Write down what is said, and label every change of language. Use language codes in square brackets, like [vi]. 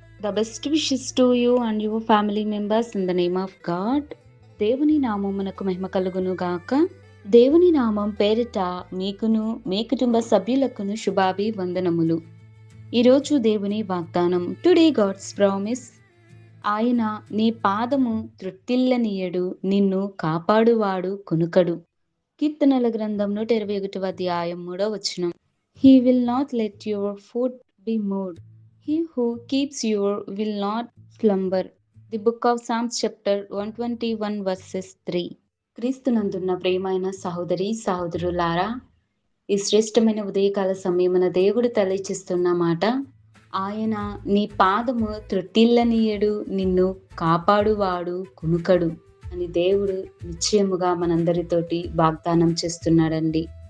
[en] The best wishes to you and your family members in the name of God. [te] దేవుని నామమునకు మహిమ కలుగును గాక. దేవుని నామం పేరిట మీకును మీ కుటుంబ సభ్యులకును శుభాభివందనములు. ఈరోజు దేవుని వాగ్దానం. [en] Today God's promise. [te] ఆయన నీ పాదము త్రొట్టిల్లనీయడు, నిన్ను కాపాడువాడు కొనుకడు. కీర్తనల గ్రంథం 121 అధ్యాయం 3వ వచనం. [en] He will not let your foot be moved. He who keeps you will not slumber. The book of Psalms chapter 121 verses 3. [te] క్రీస్తునందున్న ప్రియమైన సహోదరి సహోదరులారా, ఈ శ్రేష్టమైన ఉదయకాల సమయమున దేవుడు తెలియచేస్తున్న మాట, ఆయన నీ పాదము త్రొట్టిల్లనీయడు, నిన్ను కాపాడువాడు కునుకడు అని దేవుడు నిశ్చయముగా మనందరితోటి వాగ్దానం చేస్తున్నాడండి.